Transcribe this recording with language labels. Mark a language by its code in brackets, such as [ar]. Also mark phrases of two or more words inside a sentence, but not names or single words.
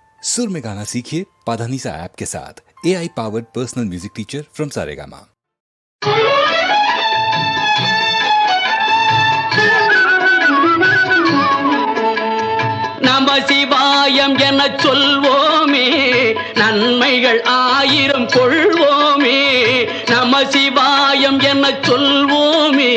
[hi] सुर में गाना सीखिए पाधानीसा ऐप के साथ। [en] AI powered personal music teacher from Saregama. [ta] நம சிவாயம் என சொல்வோமே, நன்மைகள் ஆயிரம் கொள்வோமே. நம சிவாயம் என சொல்வோமே,